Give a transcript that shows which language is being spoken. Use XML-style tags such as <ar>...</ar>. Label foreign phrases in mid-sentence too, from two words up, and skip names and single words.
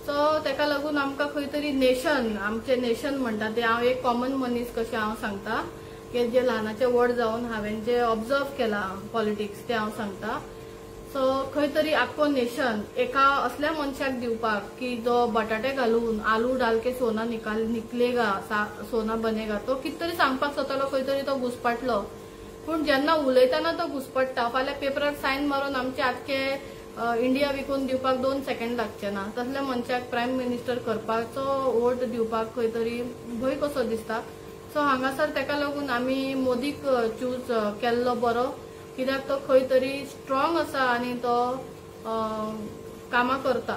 <kok>सो तेका लागून आमकां खंय तरी नेशन आमचे नेशन म्हणटा ते हांव एक कॉमन मनीस कशें हांव सांगता की जे ल्हानाचे व्हड जावन हांवें जे ऑब्जर्व केला पॉलिटिक्स ते हांव सांगता. सो खंय तरी आख्खो नेशन एका असल्या मनशाक दिवपाक की जो बटाटे घालून</kok> <hi>आलू डाल के सोना निकलेगा सोना बनेगा</hi> <kok>तो कित तरी सांगपाक सोदतालो, खंय तरी तो घुसपाटलो. पूण जेन्ना उलयतना तो घुसपट्टा फाल्यां पेपरार सायन मारून आमचे आख्खे इंडिया विकून दिवपाक 2 सेकंड लागचे ना. तसल्या मनशाक</kok> <en>prime minister</en> <kok>करपाचो वोट दिवपाक खंय तरी भंय कसो दिसता. सो हांगासर तेका लागून आमी मोदीक चूज केल्लो बरो, कित्याक तो खंय तरी स्ट्रॉंग आसा आनी तो कामां करता.</kok>